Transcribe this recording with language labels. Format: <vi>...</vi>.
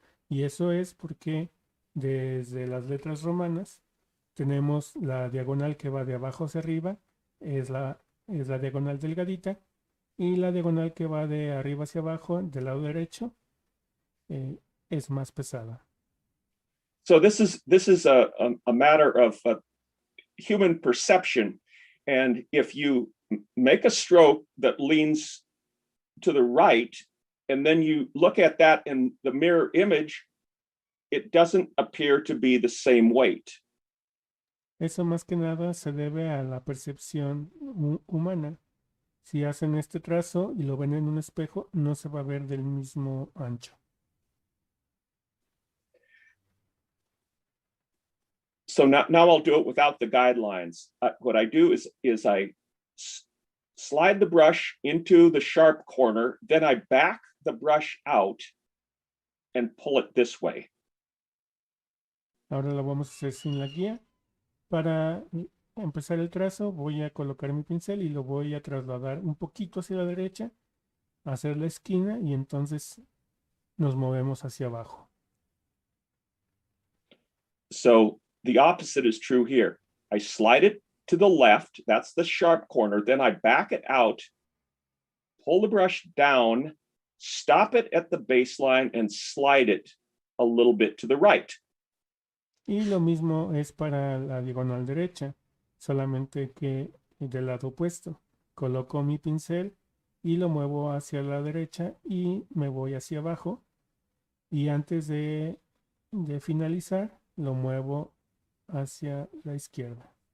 <es>Y eso es porque desde las letras romanas tenemos la diagonal que va de abajo hacia arriba, es la diagonal delgadita, y la diagonal que va de arriba hacia abajo, del lado derecho, es más pesada.</es> <en>So this is a matter of human perception. And if you make a stroke that leans to the right, and then you look at that in the mirror image, it doesn't appear to be the same weight.</en> <es>Eso más que nada se debe a la percepción humana. Si hacen este trazo y lo ven en un espejo, no se va a ver del mismo ancho.</es> <en>So now I'll do it without the guidelines. What I do is I slide the brush into the sharp corner, then I back the brush out and pull it this way.</en> <es>Ahora lo vamos a hacer sin la guía. Para empezar el trazo voy a colocar mi pincel y lo voy a trasladar un poquito hacia la derecha, hacer la esquina y entonces nos movemos hacia abajo.</es> <en>So the opposite is true here. I slide it to the left, that's the sharp corner, then I back it out, pull the brush down, stop it at the baseline and slide it a little bit to the right.</en> <es>Y lo mismo es para la diagonal derecha, solamente que del lado opuesto. Coloco mi pincel y lo muevo hacia la derecha y me voy hacia abajo. Y antes de finalizar, lo muevo hacia la izquierda.</es>